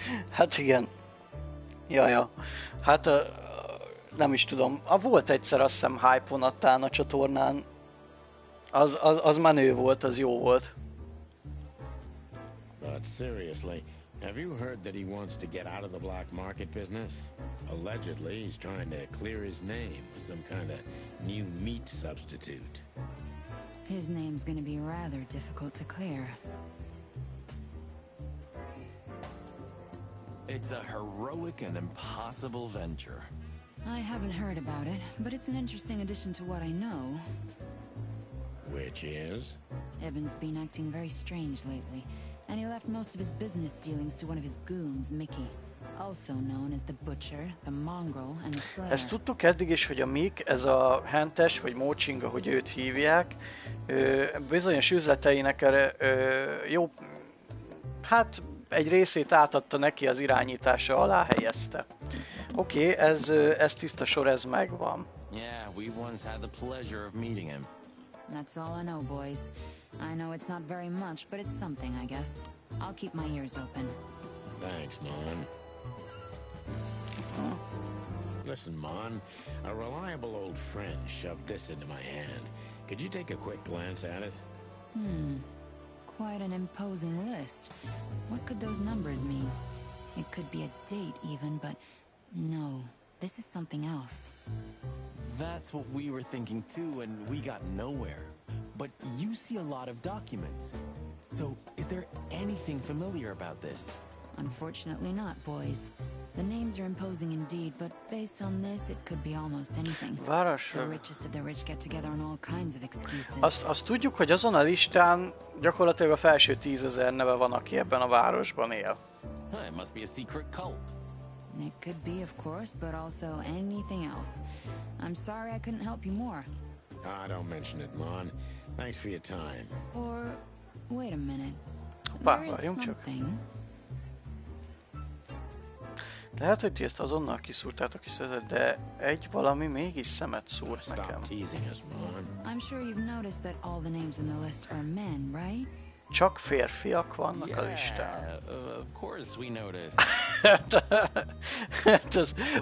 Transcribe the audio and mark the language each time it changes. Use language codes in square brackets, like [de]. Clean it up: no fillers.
[hu] Hát igen. Jaja. Hát nem is tudom. Volt egyszer, azt hiszem, hype vonattán a csatornán. Az menő volt, az jó volt. [en] But seriously, have you heard that he wants to get out of the black market business? Allegedly, he's trying to clear his name with some kind of new meat substitute. His name's gonna be rather difficult to clear. It's a heroic and impossible venture. I haven't heard about it, but it's an interesting addition to what I know. Which is? Ibn's been acting very strange lately, and he left most of his business dealings to one of his goons, Mickey. Also known as the Butcher, the Mongrel, and the Slayer. [hu] Ezt tudtuk eddig is, hogy a Mick, ez a hentes, vagy Mócsing, ahogy őt hívják, bizonyos üzleteinek jó, hát egy részét átadta neki, az irányítása alá helyezte. Oké, ez tiszta sor, ez megvan. [en] Yeah, we once had the pleasure of meeting him. That's all I know, boys. I know it's not very much, but it's something, I guess. I'll keep my ears open. Thanks, Mon. Listen, Mon, a reliable old friend shoved this into my hand. Could you take a quick glance at it? Quite an imposing list. What could those numbers mean? It could be a date even, but no. This is something else. That's what we were thinking too, and we got nowhere. But you see a lot of documents. So, is there anything familiar about this? Unfortunately not, boys. The names are imposing indeed, but based on this, it could be almost anything. The richest of the rich get together on all kinds of excuses. [hu] Azt tudjuk, hogy azon a listán gyakorlatilag a felső 10 000 neve van, aki ebben a városban él. [en] It must be a secret cult. It could be, of course, but also anything else. I'm sorry I couldn't help you more. Don't mention it, Mon. Thanks for your time. Or, wait a minute. [hu] Hoppá, [en] There is [hu] várjunk csak. [en] something. [hu] Lehet, hogy ti ezt azonnal kiszúrtátok is, de egy valami mégis szemet szúrt nekem. [en] Stop teasing us, Mon. I'm sure you've noticed that all the names in the list are men, right? [hu] Csak férfiak vannak a listán. [en] Yeah, of course we noticed.